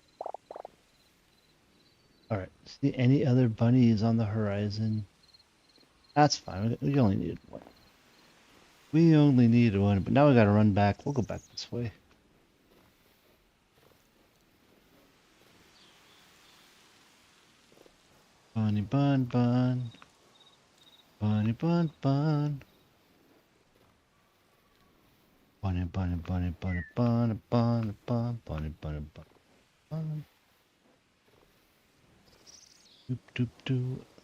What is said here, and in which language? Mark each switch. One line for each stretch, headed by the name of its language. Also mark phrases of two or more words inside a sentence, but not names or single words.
English: Alright, see any other bunnies on the horizon? That's fine, we only needed one. We only needed one, but now we gotta run back. We'll go back this way. Bunny bun bun. Bunny bun bun. Bunny bunny bunny bunny bunny bunny bunny bunny bunny bunny. Doop doop doop.